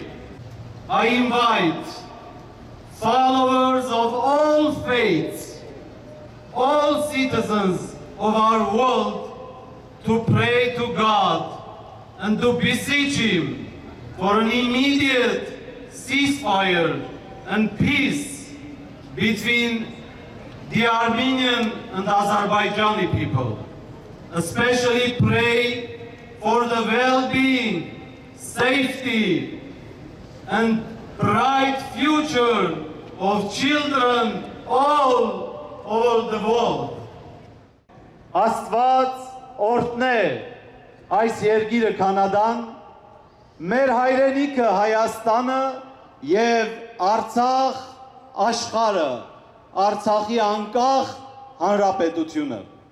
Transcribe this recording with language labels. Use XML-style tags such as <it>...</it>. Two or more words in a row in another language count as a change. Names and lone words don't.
<en>I invite followers of all faiths, all citizens of our world to pray to God and to beseech Him for an immediate ceasefire and peace between the Armenian and Azerbaijani people. Especially pray for the well-being, safety, and bright future of children all over the world.</en> <hy>Աստված օրհնե այս երկիրը Կանադան, մեր հայրենիքը Հայաստանը եւ Արցախ աշխարհը, Արցախի անկախ հանրապետությունը։</hy>